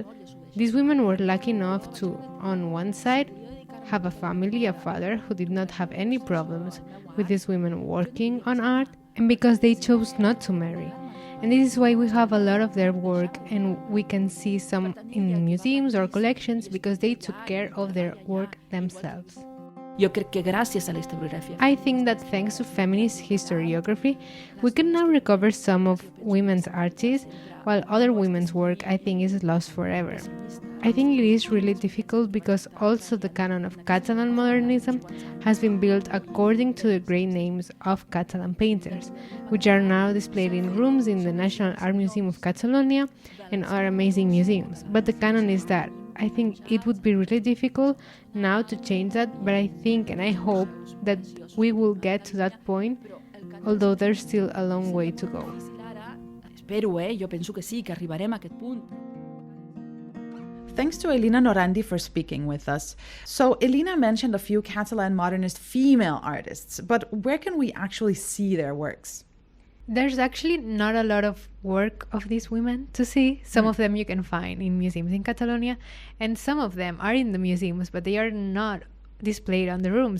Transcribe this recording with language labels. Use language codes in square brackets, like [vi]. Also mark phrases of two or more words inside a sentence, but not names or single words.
[en] These women were lucky enough to, on one side, have a family, a father who did not have any problems with these women working on art, and because they chose not to marry. And this is why we have a lot of their work, and we can see some in museums or collections because they took care of their work themselves. [ca] Jo crec que gràcies a la historiografia. [en] I think that thanks to feminist historiography, we can now recover some of women's artists, while other women's work, I think, is lost forever. I think it is really difficult because also the canon of Catalan modernism has been built according to the great names of Catalan painters, which are now displayed in rooms in the National Art Museum of Catalonia and other amazing museums. But the canon is that. I think it would be really difficult now to change that, but I think and I hope that we will get to that point, although there's still a long way to go. [ca] Espero, jo penso que sí, que arribarem a aquest punt. [en] Thanks to Elina Norandi for speaking with us. So Elina mentioned a few Catalan modernist female artists, but where can we actually see their works? There's actually not a lot of work of these women to see. Some of them you can find in museums in Catalonia, and some of them are in the museums, but they are not displayed on the rooms.